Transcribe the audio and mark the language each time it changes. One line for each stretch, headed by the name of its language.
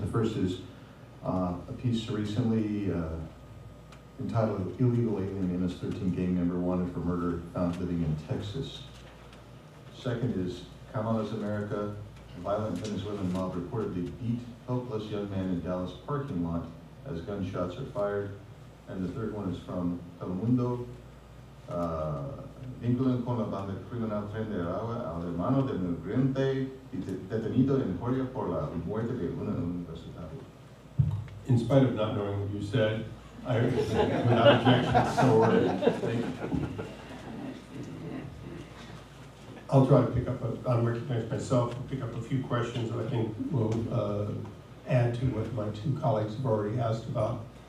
English: The first is a piece recently entitled Illegal Alien MS-13 Gang Member Wanted for Murder Found Living in Texas. Second is Kamala's America, a violent Venezuelan mob reportedly beat helpless young man in Dallas parking lot as gunshots are fired. And the third one is from Telemundo.
Spanish: Vinculan con la banda criminal Tren de Aragua al hermano del migrante detenido en Joya por la muerte de una universitaria.
English: In spite of not knowing what you said, I, without objection, so ordered. Thank you. I'll try to pick up, I'll recognize myself, and pick up a few questions that I think will add to what my two colleagues have already asked about.